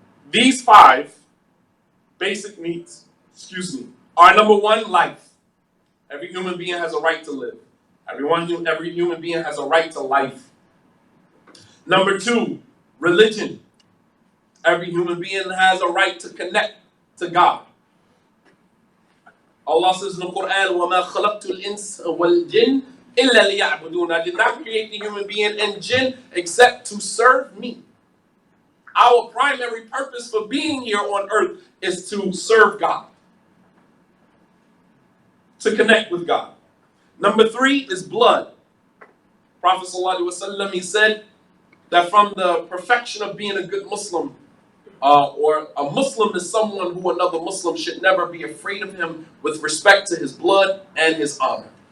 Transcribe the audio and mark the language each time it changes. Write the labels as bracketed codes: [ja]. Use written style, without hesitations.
[en] These 5 basic needs, are number 1, life. Every human being has a right to live. Every human being has a right to life. Number 2, religion. Every human being has a right to connect to God. Allah says in the Quran, [ar] وَمَا خَلَقْتُ الْإِنسَ وَالْجِنَّ إِلَّا لِيَعْبُدُونَ. [en] I did not create the human being and jinn except to serve me. Our primary purpose for being here on earth is to serve God, to connect with God. Number 3 is blood. Prophet ﷺ, he said that from the perfection of being a good Muslim, or a Muslim is someone who another Muslim should never be afraid of him with respect to his blood and his honor.